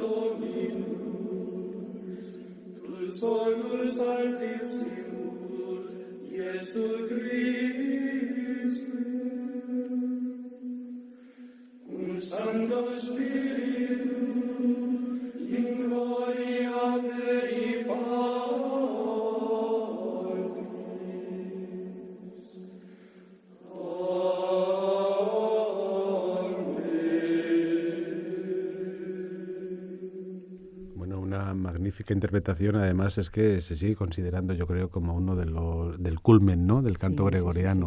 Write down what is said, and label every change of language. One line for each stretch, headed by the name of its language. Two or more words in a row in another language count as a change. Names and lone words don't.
Latin: Dominus, tu solus altissimus, Iesu Christe, cum Sancto Spiritu, in gloria Dei Patris. Amen.
Spanish: Bueno, una magnífica interpretación. Además es que se sigue considerando, yo creo, como uno de los del culmen, ¿no?, del canto gregoriano.